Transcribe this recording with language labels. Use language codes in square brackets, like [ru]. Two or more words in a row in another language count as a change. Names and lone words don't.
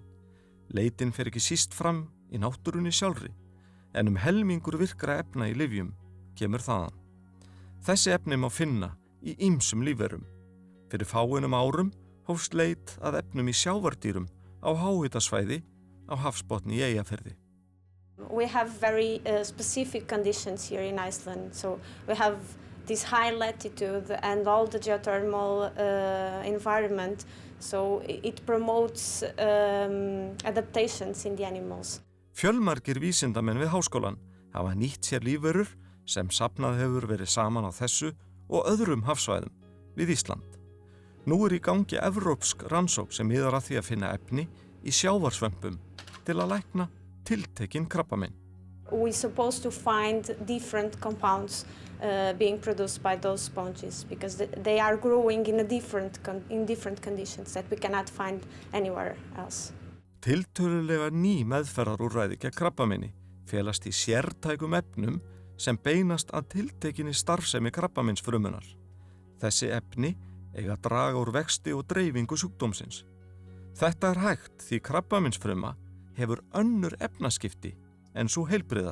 [is] Leitin fer ekki síst fram í náttúrunni sjálfri, en helmingur virkra efna í lyfjum kemur þaðan. Þessi efni má finna í ýmsum lífverum. Fyrir fáeinum árum hófst leit að efnum í sjávardýrum á háhitasvæði á hafsbotni í Eyjafirði. [en] We have very specific conditions here in Iceland. So we have this high latitude and all the geothermal environment. So it promotes adaptations in the animals. [is] Fjölmargir vísindamenn við háskólan hafa nýtt sér lífverur sem safnað hefur verið saman á þessu og öðrum hafsvæðum við Ísland. Nú í gangi evrópsk rannsókn sem miðar að því að finna efni í sjávarsvömpum til að lækna tiltekinn krabbamein. [en] We're supposed to find different compounds being produced by those sponges because they are growing in different conditions that we cannot find anywhere else. [is] Tiltölulega ný meðferðarúrræði gegn krabbameini felast í sértækum efnum sem beinast að tiltekinni starfsemi krabbameinsfrumunar. Þessi efni eiga að draga úr vexti og dreifingu sjúkdómsins. Þetta er hægt því krabbameinsfruma hefur önnur efnaskipti en sú heilbrigða.